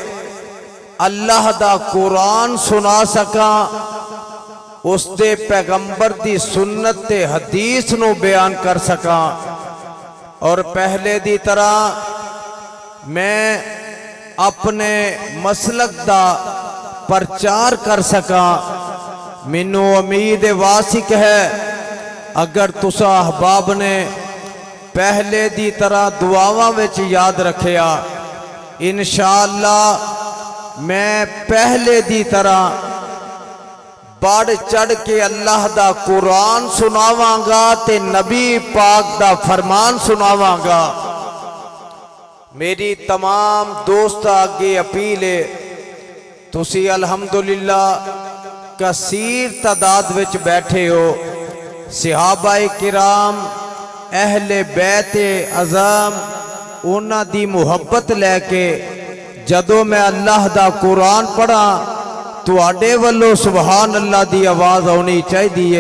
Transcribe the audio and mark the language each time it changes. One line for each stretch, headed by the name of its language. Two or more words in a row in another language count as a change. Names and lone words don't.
Punjabi: اللہ دا قرآن سنا سکاں، اس دے پیغمبر دی سنت تے حدیث نو بیان کر سکاں، اور پہلے دی طرح میں اپنے مسلک دا پرچار کر سکاں۔ مینوں امید واسق ہے اگر تساں احباب نے پہلے دی طرح دعاواں وچ یاد رکھیا، انشاءاللہ میں پہلے دی طرح بڑھ چڑھ کے اللہ دا قرآن سناواں گا تے نبی پاک دا فرمان سناواں گا۔ میری تمام دوست آگے اپیل ہے، تسی الحمدللہ کثیر تعداد وچ بیٹھے ہو، صحابہ کرام اہل بیت اعظم انہاں دی محبت لے کے جدوں میں اللہ دا قرآن پڑھا تواڈے والو
Arabic: سبحان اللہ
Punjabi: دی آواز ہونی چاہیے۔